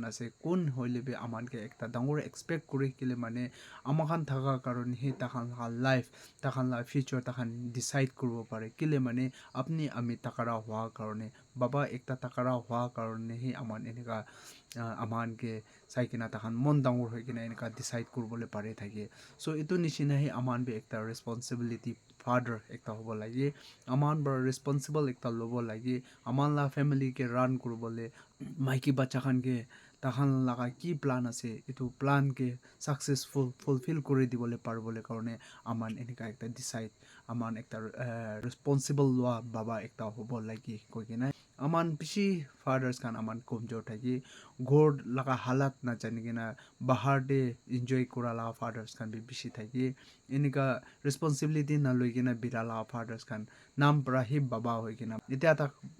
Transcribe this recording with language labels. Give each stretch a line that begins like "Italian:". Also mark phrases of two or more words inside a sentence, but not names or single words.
Naga Pidgin: ase kun hoile be aman ke ekta dangor expect kuri kile mane ama khan thaga karone he ta khan life ta khan la future ta khan decide kurbo pare kile mane apni ami takara hwa karone baba ekta takara hwa karone he aman enika aman ke saikina ta khan mon dangor hoikina enika decide kurbole pare thake so etu nishina he aman be ekta responsibility father ekta hobo lagi aman bar responsible ekta lobo lagi aman la family ke run kurbole maiki bacha khan ke tahan laga ki plan ase etu plan ke
English: successful fulfill
Naga Pidgin: kuri dibole parbole karone aman enika ekta decide aman ekta responsible lwa baba ekta hobo lagi koikena aman bishi fathers kan aman komjor thaki god laga halat na janigena bahar de enjoy kura la fathers kan bi bishi thaki enika responsibility na loigena birala fathers kan nam pra hi baba hoikena eta ta